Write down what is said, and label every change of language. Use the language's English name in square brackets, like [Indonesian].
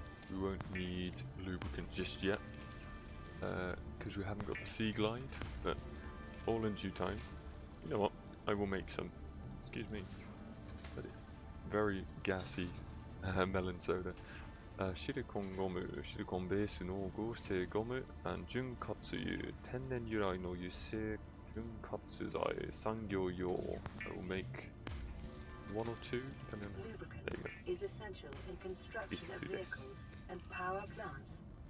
[English] We won't need lubricant just yet, because we haven't got the Seaglide, but all in due time. You know what? I will make some. Excuse me. But it's very gassy melon soda. [Japanese] シリコンゴム、シリコンベースの合成ゴム、潤滑油、天然由来の油性潤滑剤、産業用。 [English] I will make one or two, depending on. Lubricant is essential in construction of vehicles and power plants.